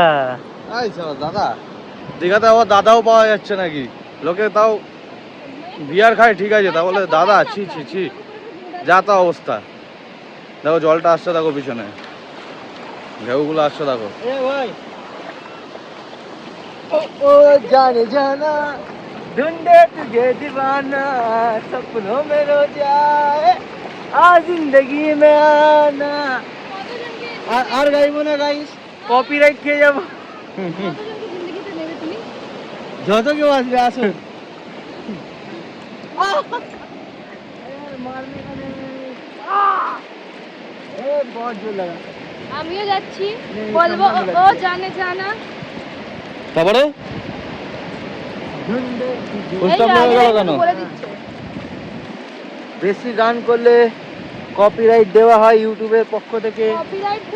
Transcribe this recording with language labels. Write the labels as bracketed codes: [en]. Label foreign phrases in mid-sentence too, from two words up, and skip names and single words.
[bn] এই চলো দাদা, দীঘাতে আবার দাদাও পাওয়া যাচ্ছে নাকি? লোকে তাও বিয়ার খায় ঠিক আছে, তা বলে দাদা? ছি ছি ছি, যা তা অবস্থা। দেখো জলটা আসছে, দেখো পিছনে ঢেউগুলো আসছে, দেখো। এ ভাই, [hi] ओ जाने जाना ढूंढे तुझे दीवाना सपनों में रोज आए आ जिंदगी में आना। [bn] আর গাইবো না গাইস, কপিরাইট খেয়ে যাবো। জিন্দগিতে নেবে তুমি? যত কেউ আসবে আসুন। [hi] बहुत जोर लगा। [bn] আমিও যাচ্ছি, বলবো [hi] ओ जाने जाना। [bn] তারপরে ढूंढे ফুল স্টপ হয়ে গেল কেন? বলে দিচ্ছে বেশি গান করলে কপিরাইট দেওয়া হয় ইউটিউবের পক্ষ থেকে, কপিরাইট থেকে